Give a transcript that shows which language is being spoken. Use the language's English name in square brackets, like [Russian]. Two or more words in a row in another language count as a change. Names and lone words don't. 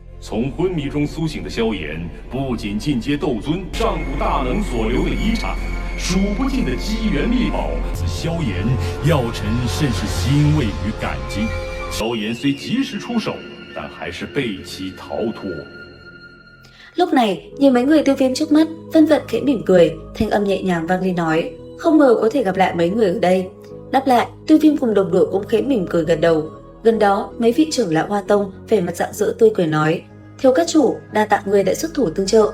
[Chinese] 从昏迷中苏醒的萧炎，不仅进阶斗尊，上古大能所留的遗产，数不尽的机缘秘宝，萧炎药尘甚是欣慰与感激。萧炎虽及时出手，但还是被其逃脱。 [Vietnamese] Lúc này, nhìn mấy người Tiêu Viêm trước mắt, Vân Vận khẽ mỉm cười, thanh âm nhẹ nhàng vang lên nói: không ngờ có thể gặp lại mấy người ở đây. Đáp lại, Tiêu Viêm cùng đồng đội cũng khẽ mỉm cười gật đầu. Gần đó, mấy vị trưởng lão Hoa Tông vẻ mặt rạng rỡ tươi cười nói: thiếu các chủ, đa tạ người đã xuất thủ tương trợ.